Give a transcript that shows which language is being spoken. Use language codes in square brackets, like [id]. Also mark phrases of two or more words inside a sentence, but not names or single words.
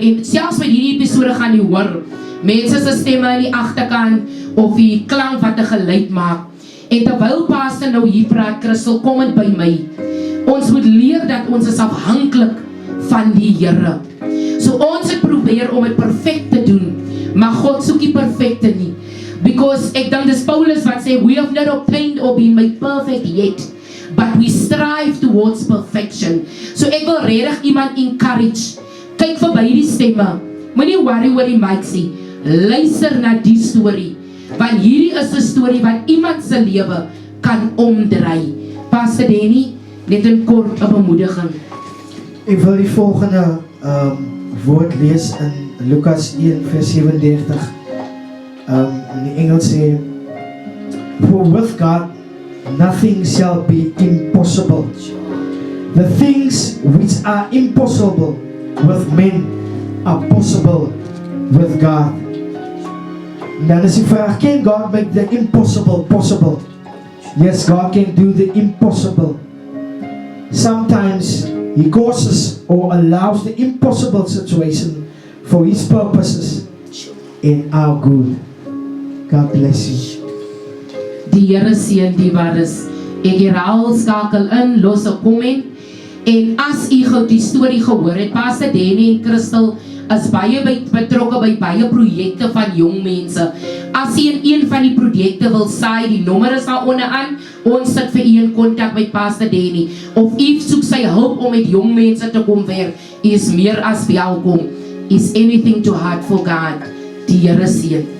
[af] En selfs met hierdie episode gaan jy hoor mense se stemme aan die agterkant of die klank wat 'n geluid maak. En terwyl Pastor nou hier praat, Christel, kom dit by my. Ons moet leer dat ons is afhanklik van die Here. So ons het probeer om dit perfek te doen, maar God soek nie perfekte nie. Because ek dink dis Paulus wat sê, [en] we have not obtained or been made perfect yet, but we strive towards perfection. [af] So ek wil regtig iemand encourage, kyk verby die stemme, moenie worry oor die mic nie, luister na die storie, want hierdie is 'n storie wat iemand se lewe kan omdraai. Pastor Danny, net 'n kort bemoediging. Ek wil die volgende woord lees in Lukas 1 vers 37. In die Engels sê, [en] for with God nothing shall be impossible. The things which are impossible with men are possible with God. [af] En dan is die vraag, [en] can God make the impossible possible? Yes, God can do the impossible. Sometimes He causes or allows the impossible situation for His purposes in our good. God bless you. [af] Die Here seën die wat is. Ek herhaal, skakel in, los 'n comment. En as u gou die storie gehoor het, Pastor Danny en Christel is baie betrokke by baie projekte van jong mense. As u in een van die projekte wil saai, die nommer is daar onderaan. Ons sit vir u in kontak met Pastor Danny. Of u soek sy hulp om met jong mense te kom werk, u is meer as welkom. [en] Is anything too hard for God? [af] Die Here seën.